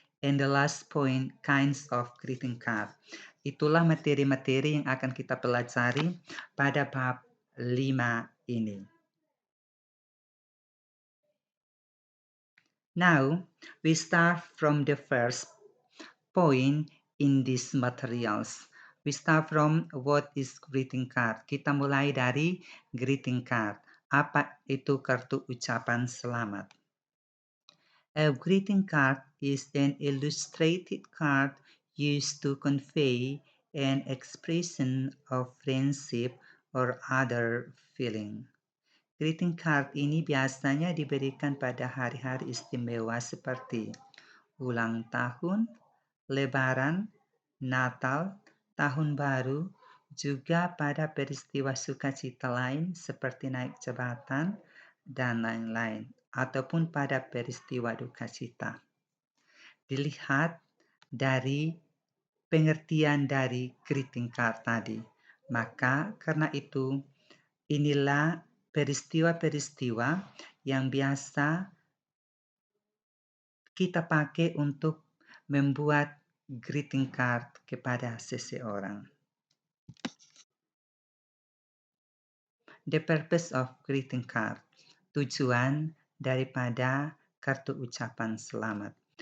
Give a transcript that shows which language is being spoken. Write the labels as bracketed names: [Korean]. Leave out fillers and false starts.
[English] And the last point, kinds of greeting card. [Indonesian] Itulah materi-materi yang akan kita pelajari pada bab 5 ini. [English] Now, we start from the first point in these materials. We start from what is greeting card. [Indonesian] Kita mulai dari greeting card. Apa itu kartu ucapan selamat? [English] A greeting card is an illustrated card used to convey an expression of friendship or other feeling. [Indonesian] Greeting card ini biasanya diberikan pada hari-hari istimewa seperti ulang tahun, Lebaran, Natal, Tahun Baru, juga pada peristiwa sukacita lain seperti naik jabatan dan lain-lain, ataupun pada peristiwa duka cita. Dilihat dari pengertian dari greeting card tadi. Maka karena itu, inilah peristiwa-peristiwa yang biasa kita pakai untuk membuat greeting card kepada seseorang. [English] The purpose of greeting card. [Indonesian] Tujuan daripada kartu ucapan selamat.